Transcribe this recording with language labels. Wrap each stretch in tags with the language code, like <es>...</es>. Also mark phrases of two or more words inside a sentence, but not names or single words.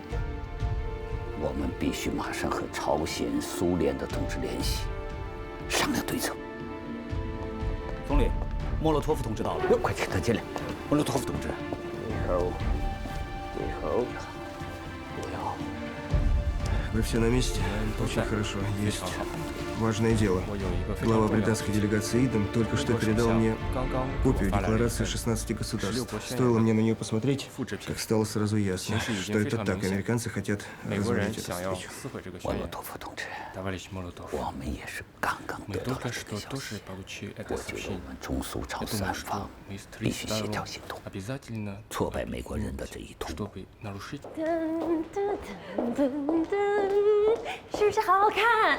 <zh>我们必须马上和朝鲜、苏联的同志联系，商量对策。总理，莫洛托夫同志到了，快请他进来。莫洛托夫同志，最后，不要。</zh> <ru>Вы все на месте? Очень хорошо. Есть важное дело. Глава британской делегации Иден только что передал мне копию декларации 16 государств. Стоило мне на нее посмотреть, как стало сразу ясно, что это так. Американцы хотят развалить эту встречу.</ru> <zh>莫洛托夫同志，我们也是刚刚得到这个消息。我觉得我们中苏朝3方必须协调行动，挫败美国人的这一图。是不是好好看？</zh>